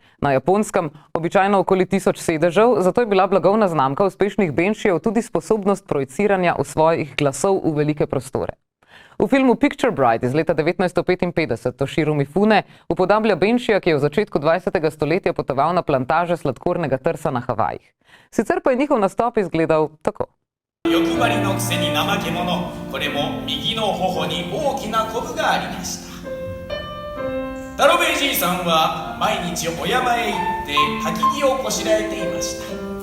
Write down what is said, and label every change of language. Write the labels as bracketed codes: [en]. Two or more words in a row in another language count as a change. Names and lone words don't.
[sl] Na Japonskem običajno okoli 1000 sedežev, zato je bila blagovna znamka uspešnih Benshijev tudi sposobnost projiciranja svojih glasov v velike prostore. V filmu Picture Bride iz leta 1955 Toshiro Mifune upodablja Benshija, ki je v začetku 20. stoletja potoval na plantaže sladkornega trsa na Havajih. Sicer pa je njihov nastop izgledal tako. [ja] 欲張りのくせに怠け者、これも右の頬に大きなコブがありました。タロベイじいさんは毎日お山へ行って焚き木をこしらえていました。